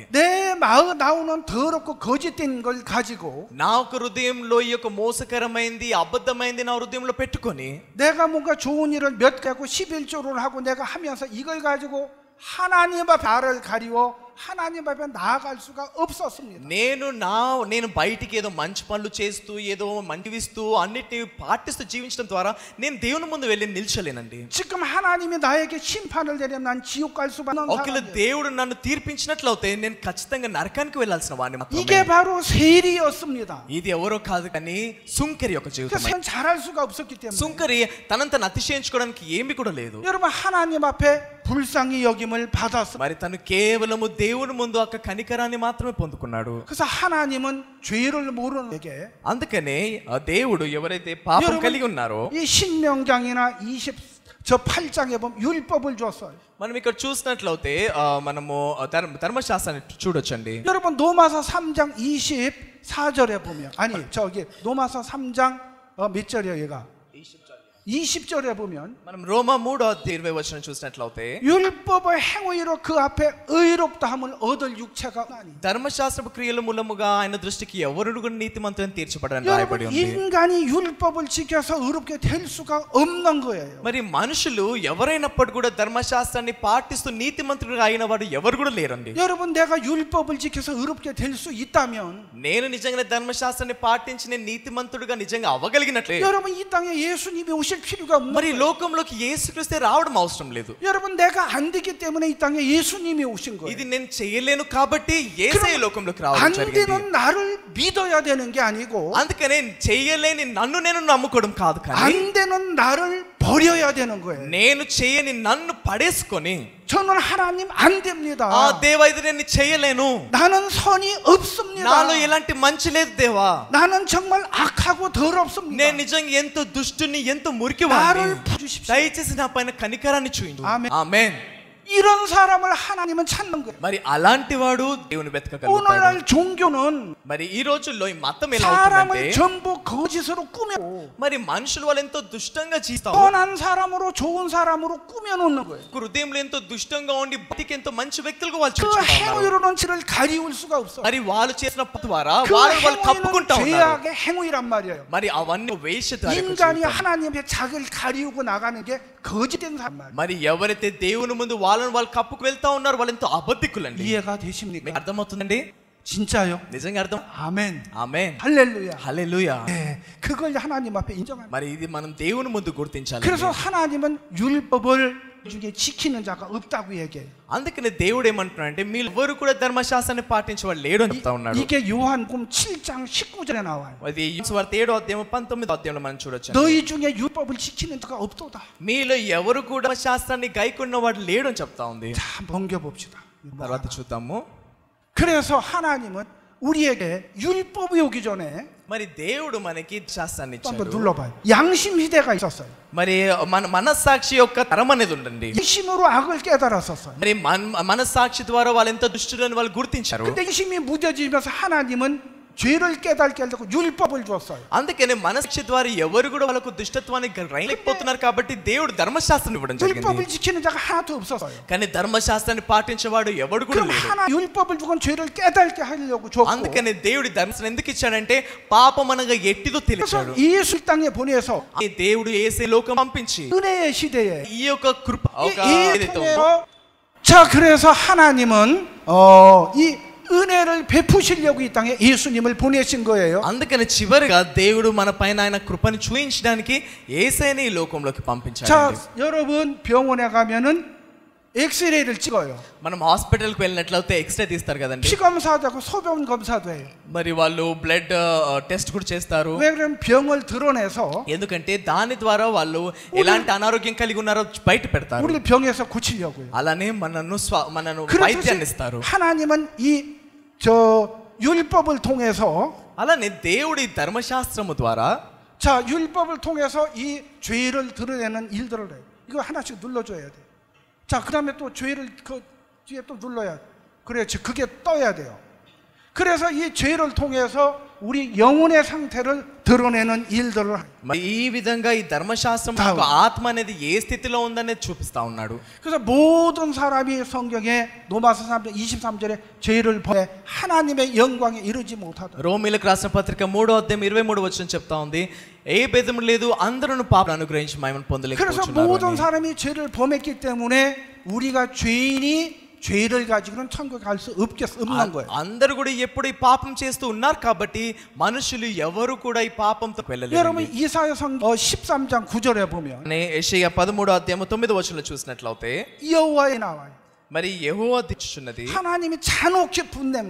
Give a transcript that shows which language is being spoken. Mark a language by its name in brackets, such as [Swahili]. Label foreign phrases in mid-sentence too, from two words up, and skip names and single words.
[Korean] 내 마음 나오는 더럽고 거짓된 걸 가지고 [Telugu] నా ఒక హృదయంలో ఈ యొక్క మోసకరమైంది, అబద్ధమైంది నా హృదయంలో పెట్టుకొని [Korean] 내가 뭔가 좋은 일을 몇 가고 11조를 하고 내가 하면서 이걸 가지고 하나님 앞에 나를 가리워 하나님 앞에 나아갈 수가 없었습니다. [Telugu] నేను బయటికి ఏదో మంచి పనులు చేస్తూ ఏదో మంటివిస్తూ అన్నిటిని పాటిస్తూ జీవించడం ద్వారా నేను దేవుని ముందు వెళ్ళి నిల్చలేనండి. [Korean] 지금 하나님이 나에게 심판을 내리면 난 지옥 갈 수밖에 없는 [Telugu] ఒకవేళ దేవుడు నన్ను తీర్పించినట్లయితే నేను ఖచ్చితంగా నరకానికి వెళ్ళాల్సిన వాడిని మాత్రమే. [Korean] 이게 바로 세리였습니다. [Telugu] ఇది ఎవరో కాదు కానీ సుంకరి యొక్క జీవితం. [Korean] 그래서 잘할 수가 없었기 때문에 [Telugu] సుంకరి తనంతను అతిశయించుకోవడానికి ఏమీ కూడా లేదు. [Korean] 여러분 하나님 앞에 불쌍히 여김을 받았습니다. [Telugu] మరి తను కేవలము దేవుని ముందు ఒక కనికరాన్ని మాత్రమే పొందుకున్నాడు. [Korean] 그래서 하나님은 죄를 모르는 에게 [Telugu] అందుకనే ఆ దేవుడు ఎవరైతే పాపం కలిగి ఉన్నారో [Korean] 이 신명장이나 28장에 보면 율법을 줬어요. [Telugu] మనం ఇక్కడ చూసినట్లయితే మనము ధర్మశాస్త్రాన్ని చూడొచ్చండి. [Korean] 여러분 로마서 3장 24절에 보면 아니 저기 로마서 3장 몇 절이에요 얘가? 20절에 보면 [Telugu] మనం రోమా 3వ అధ్యాయం 20వ వచనం చూసినట్లయితే [Korean] 율법의 행위로 그 앞에 의롭다함을 얻을 육체가 아니. [Telugu] ధర్మశాస్త్రపు క్రియల మూలముగా ఆయన దృష్టికి ఎవరు కూడా నీతిమంతుని తీర్చబడని రాయబడి ఉంది. [Korean] 인간이 율법을 지켜서 의롭게 될 수가 없는 거예요. [Telugu] మరి మనుషులు ఎవరైనప్పుడు కూడా ధర్మశాస్త్రాన్ని పాటిస్తూ నీతిమంతులుగా అయిన వాడు ఎవరు కూడా లేరండి. [Korean] 여러분 내가 율법을 지켜서 의롭게 될 수 있다면 [Telugu] నేను నిజంగానే ధర్మశాస్త్రాన్ని పాటించి నేను నీతిమంతుడిగా నిజంగా అవ్వగలిగినట్లే [Korean] 여러분 이 땅에 예수님이 오실 필요가 없는 [Telugu] మరి [Korean] 거예요. [Telugu] లోకంలోకి యేసుక్రీస్తే రావడం అవసరం లేదు. [Korean] 여러분 내가 안 되기 때문에 이 땅에 예수님이 오신 거예요. [Telugu] ఇది నేను చేయలేను కాబట్టి యేసే లోకంలోకి రావడం [Korean] 안 [Telugu] జరిగింది. [Korean] 되는 나를 믿어야 되는 게 아니고 [Telugu] అందుకనే చేయలేని నన్ను నేను నమ్ముకోవడం కాదు కానీ [Korean] 안 되는 나를 버려야 되는 거예요. [Telugu] నేను చేయని నన్ను పడేసుకొని [Korean] 저는 하나님 안 됩니다. [Telugu] ఆ దేవా ఇది నేను చేయలేను, [Korean] 나는 선이 없습니다. [Telugu] నాలో ఎలాంటి మంచి లేదు దేవా, [Korean] 나는 정말 악하고 더럽습니다. [Telugu] నేను నిజంగా ఎంతో దుష్టుని ఎంతో మురికి [Korean] 나를 [Telugu] వాడిని, [Korean] 부르십시오. [Telugu] దయచేసి నా పైన కనికరాన్ని చూయించు. ఆమేన్. ఆమేన్. [Korean] 이런 사람을 하나님은 찾는 거예요. [Telugu] మరి అలాంటి వాడు దేవుని వెతకగలుగుతాడు. [Korean] 오늘날 종교는 [Telugu] మరి ఈ రోజుల్లో ఈ మతం ఎలా [Korean] 사람을 [Telugu] అవుతుందంటే [Korean] 전부 거짓으로 꾸며 [Telugu] మరి మనుషులు వాళ్ళు ఎంతో దుష్టంగా జీవిస్తారు. [Korean] 선한 사람으로 좋은 사람으로 꾸며놓는 거예요. [Telugu] హృదయంలో ఎంతో దుష్టంగా ఉండి బతికి ఎంతో మంచి వ్యక్తులుగా వాళ్ళు [Korean] 그 [Telugu] చూపించుకుంటున్నారు. [Korean] 행위로는 지를 가리울 수가 없어요. [Telugu] మరి వాళ్ళు చేసిన పని ద్వారా [Korean] 그 [Telugu] వాళ్ళు కప్పుకుంటా [Korean] 행위는 [Telugu] ఉన్నారు. [Korean] 죄악의 행위란 말이에요. [Telugu] మరి అవన్నీ వేషధారక [Korean] 인간이 [Telugu] జీవితం. [Korean] 하나님의 자기를 가리우고 나가는 게 거짓된 사람 말이에요. [Telugu] మరి ఎవరైతే దేవుని ముందు వాళ్ళు కప్పుకు వెళ్తా ఉన్నారు వాళ్ళు ఎంతో అబద్ధికులండి. [Korean] 이해가 되십니까? [Telugu] మీకు అర్థమవుతుందండి? [Korean] 진짜요? [Telugu] నిజంగా అర్థం? [Korean] 아멘. [Telugu] ఆమేన్. [Korean] 할렐루야. [Telugu] హల్లెలూయా. [Korean] 네, 그걸 하나님 앞에 인정합니다. [Telugu] మరి ఇది మనం దేవుని ముందు గుర్తించాలి. [Korean] 그래서 하나님은 율법을 중에 지키는 자가 없다고 얘기해요. [Telugu] అందుకనే దేవుడు ఏమంటున్నాడంటే మీరు ఎవరు కూడా ధర్మశాస్త్రాన్ని పాటించేవాడు లేడు అని చెప్తా ఉన్నాడు. [Korean] 이게 요한복음 7장 19절에 나와요. [Telugu] అది సువార్త 7వ అధ్యాయం 19వ అధ్యాయంలో మనం చూడొచ్చు. [Korean] 너희 중에 율법을 지키는 자가 없도다. [Telugu] మీలో ఎవరు కూడా శాస్త్రాన్ని గైకొన్న వాడు లేడు అని చెప్తా ఉంది. [Korean] 자, 넘겨봅시다. [Telugu] తర్వాత చూద్దాము. [Korean] 그래서 하나님은 우리에게 율법이 오기 전에 [Telugu] మరి దేవుడు మనకి శాస్త్రాన్ని [Korean] 한번 [Telugu] ఇచ్చాడు. [Korean] 눌러봐요. 양심 시대가 있었어요. [Telugu] మరి మన మనస్సాక్షి యొక్క తరం అనేది ఉండండి. [Korean] 양심으로 악을 깨달았었어요. [Telugu] మరి మనస్సాక్షి ద్వారా వాళ్ళు ఎంత దుష్టులని వాళ్ళు గుర్తించారు. [Korean] 근데 양심이 무뎌지면서 하나님은 죄를 깨닫게 하려고 율법을 줬어요. [Telugu] అందుకనే మనస్సాక్షి ద్వారా ఎవరు కూడా వాళ్ళకు దుష్టత్వాన్ని గ్రహించలేకపోతున్నారు కాబట్టి దేవుడు ధర్మశాస్త్రం ఇవ్వడం జరిగింది. [Korean] 율법을 지키는 자가 하나도 없었어요. [Telugu] కానీ ధర్మశాస్త్రాన్ని పాటించేవాడు ఎవడు కూడా [Korean] 그럼 [Telugu] లేడు. [Korean] 하나 율법을 주건 죄를 깨닫게 하려고 줬고. [Telugu] అందుకనే దేవుడి ధర్మశాస్త్రం ఎందుకు ఇచ్చాడంటే పాపం అనగా ఎట్టిదో [Korean] 그래서 [Telugu] తెలిసాడు. [Korean] 예수 땅에 보내서 [Telugu] ఈ దేవుడు యేసే లోకం పంపించి [Korean] 은혜의 시대에 [Telugu] ఈ యొక్క కృప [Korean] 이 통해서 자 그래서 하나님은 이 은혜를 베푸시려고 이 땅에 예수님을 보내신 거예요. [Telugu] అందుకని చివరిగా దేవుడు మన పైన ఆయన కృపను చూయించడానికి యేసయ్యని ఈ లోకంలోకి పంపించాడు. [Korean] 자, 여러분 병원에 가면은 엑스레이를 찍어요. [Telugu] మనం హాస్పిటల్కి వెళ్ళినట్లయితే ఎక్స్రే తీస్తారు కదండి. [Korean] 피 검사도 하고 소변 검사도 해요. [Telugu] మరి వాళ్ళు [English] blood test [Telugu] కూడా చేస్తారు. [Korean] 왜 그러면 병을 드러내서 [Telugu] ఎందుకంటే దాని ద్వారా వాళ్ళు ఎలాంటి అనారోగ్యం కలిగి ఉన్నారో బయట పెడతారు. [Korean] 우리를 병에서 고치려고요. [Telugu] అలానే మనను [Korean] 그래서 [Telugu] వైద్యాన్ని ఇస్తారు. [Korean] 하나님은 이 저 율법을 통해서 [Telugu] అలానే దేవుడి ధర్మశాస్త్రము ద్వారా [Korean] 자, 율법을 통해서 이 죄를 드러내는 일들을 해요. 이거 하나씩 눌러줘야 돼. 자, 그 다음에 또 죄를 그 뒤에 또 눌러야 돼. 그래야지 그게 떠야 돼요. 그래서 이 죄를 통해서 우리 영혼의 상태를 드러내는 일들을 [Telugu] మరి ఈ విధంగా ఈ ధర్మశాస్త్రం యొక్క ఆత్మ అనేది ఏ స్థితిలో ఉందనేది చూపిస్తా ఉన్నాడు. [Korean] 그래서 모든 사람이 성경에 로마서 3장 23절에 죄를 범해 하나님의 영광에 이르지 못하다. [Telugu] రోమీయులకు రాసిన పత్రిక 3వ అధ్యాయం 23వ వచనం చెప్తా ఉంది, ఏ భేదం లేదు, అందరూ పాపం అనుగ్రహించి మహిమను [Korean] 그래서 [Telugu] పొందలేకపోతున్నారు. [Korean] 모든 사람이 죄를 범했기 때문에 우리가 죄인이 죄를 가지고는 천국에 갈 수 없는 거예요. [Telugu] అందరూ కూడా ఎప్పుడు ఈ పాపం చేస్తూ ఉన్నారు కాబట్టి మనుషులు ఎవరు కూడా ఈ పాపంతో వెళ్ళలేరు. [Korean] 여러분 이사야서 13장 9절에 보면 [Telugu] యెషయా 13వ అధ్యాయం 9వ వచనంలో చూసినట్లయితే [Korean] 여호와의 나와요. [Telugu] మరి యెహోవా దిచ్చుచున్నది, [Korean] 하나님이 잔혹히 분냄과